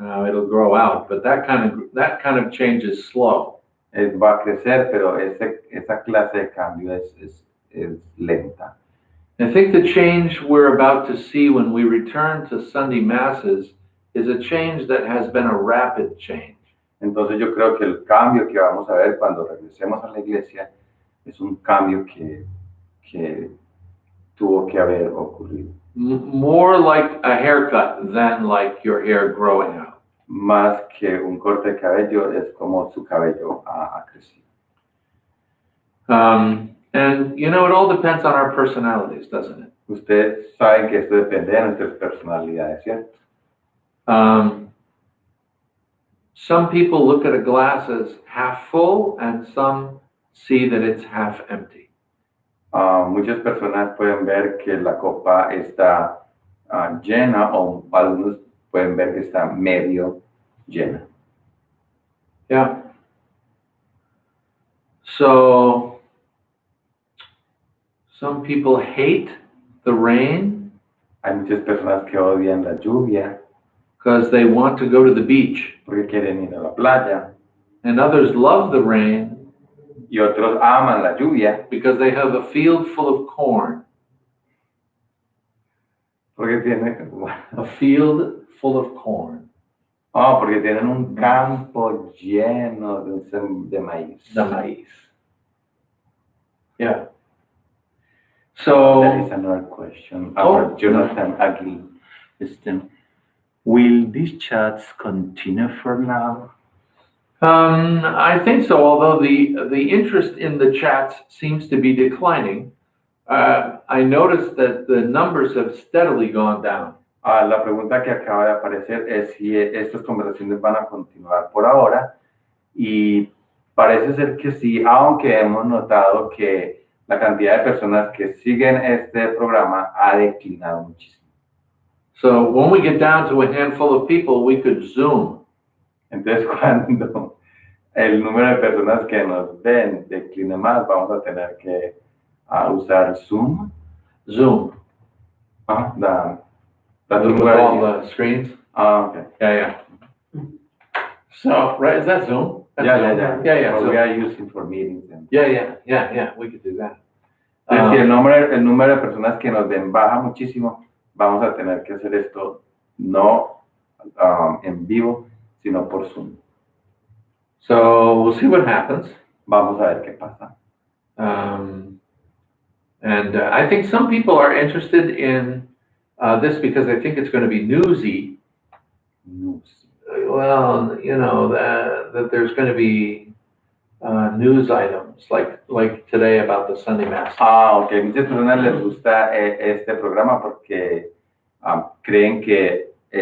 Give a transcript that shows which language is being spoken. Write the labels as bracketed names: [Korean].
[English] It'll grow out, but that kind of change is slow. [Spanish] Va a crecer, pero esa clase de cambio es lenta. [English] I think the change we're about to see when we return to Sunday Masses is a change that has been a rapid change. [Spanish] Entonces yo creo que el cambio que vamos a ver cuando regresemos a la iglesia es un cambio que tuvo que haber ocurrido. [English] More like a haircut than like your hair growing out. [Spanish] Más que un corte de cabello, es como su cabello ha crecido. [English] And it all depends on our personalities, doesn't it? [Spanish] Ustedes saben que esto depende de nuestras personalidades, ¿cierto? [English] Some people look at a glass as half full and some see that it's half empty. [Spanish] Muchas personas pueden ver que la copa está llena o algunos pueden ver que está medio llena. [English] Yeah. So some people hate the rain [Spanish] Hay muchas personas que odian la lluvia [English] because they want to go to the beach, [Spanish] porque quieren ir a la playa [English] and others love the rain [Spanish] y otros aman la lluvia [English] because they have a field full of corn. [Spanish] porque tienen, [English] A field full of corn. [Spanish] porque tienen un campo lleno de maíz. [English] The maíz. Yeah. There is So, another question. Oh. Our Jonathan Agli. Will these chats continue for now? I think so, although the interest in the chats seems to be declining. I noticed that the numbers have steadily gone down. [Spanish] La pregunta que acaba de aparecer es si estas conversaciones van a continuar por ahora y parece ser que sí, aunque hemos notado que la cantidad de personas que siguen este programa ha declinado muchísimo. [English] So when we get down to a handful of people, we could Zoom. [Spanish] Entonces, cuando el número de personas que nos ven decline más, vamos a tener que usar Zoom. [English] Zoom. That's With all the screens. Okay. Yeah. So, right, is that Zoom? That's Yeah. Zoom. Yeah. But So, we are using for meetings. And... yeah. We could do that. [Spanish] Entonces, si el número de personas que nos ven baja muchísimo, vamos a tener que hacer esto no en vivo, sino por Zoom. [English] So we'll see what happens. [Spanish] Vamos a ver qué pasa. [English] And I think some people are interested in this because they think it's going to be newsy. News. Well, you know, that there's going to be news items like today about the Sunday Mass. Ok. [Spanish] Muchas personas les gusta este programa porque creen que